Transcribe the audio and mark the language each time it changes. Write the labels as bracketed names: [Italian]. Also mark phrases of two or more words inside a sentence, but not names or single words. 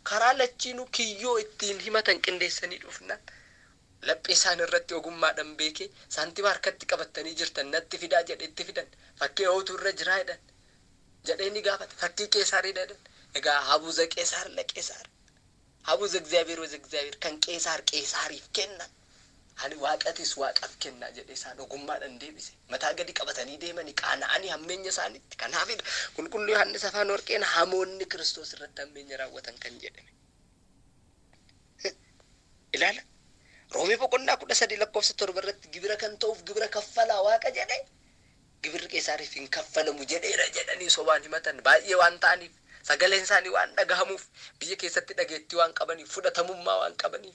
[Oromo] Karaa lachiinuu kiyyoo ittiin himatan qindeessanii dhufnaan laphee isaan irratti ogummaadhaan beekee saantimaa harkatti qabatanii jirtan natti fidaa jedhe itti fidan. Fakkii hootu irra jiraa jedhan jedhee ni gaafata. Fakkii Qeesaarii jedhan. Egaa [Geez] ሀቡ ዘቄሣር ለቄሣር፣ ሀቡ ዘእግዚአብሔር ወዘ እግዚአብሔር [Oromo] kan Qeesaar Qeesaariif kennan. Ani waaqatis waaqaaf kennaa jedhe isaan ogummaadhaan deebise. Mataa gadi qabatanii deemanii qaana'anii hammeenya isaaniitti. Kanaafidha qulqulluu Yohaannis afaan warqeen hamoonni Kiristoos irratti hammeenya raawwatan kan jedhame. Ilaala Roomee boqonnaa 13 lakkoofsa 7 irratti gibira kan ta'uuf gibira kaffalaa Waaqa jedhe gibirri Qeesaariif hin kaffalamu jedheera jedhanii sobaan himatan baay'ee waan ta'aniif sagaleen isaanii waan dhagahamuuf biyya keessatti dhageettii waan qabaniif fudhatamummaa waan qabaniif.